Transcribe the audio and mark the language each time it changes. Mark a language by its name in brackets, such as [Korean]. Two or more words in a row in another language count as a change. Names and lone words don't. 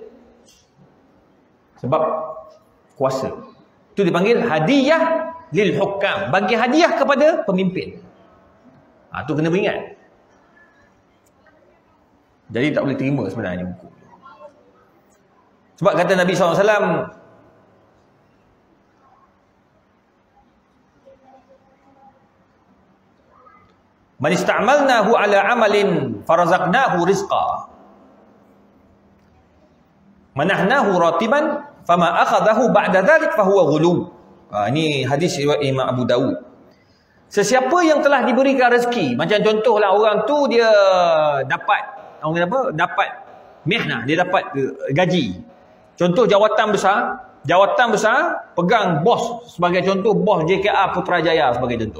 [Malay] Sebab kuasa. Itu dipanggil [Arabic] هدية للحكام. [Malay] Bagi hadiah kepada pemimpin. Tu kena beringat. Jadi tak boleh terima sebenarnya hukum. Sebab kata Nabi SAW, [Arabic] من استعملناه على عمل فرزقناه رزقا منحناه راتبا فما أخذه بعد ذلك فهو غلول. [Malay] Ini hadis riwayat Imam Abu Dawud. Sesiapa yang telah diberikan rezeki, macam contohlah orang tu dia dapat dapat mihnah, dia dapat gaji. Contoh jawatan besar, pegang bos sebagai contoh, bos JKA Putrajaya sebagai contoh.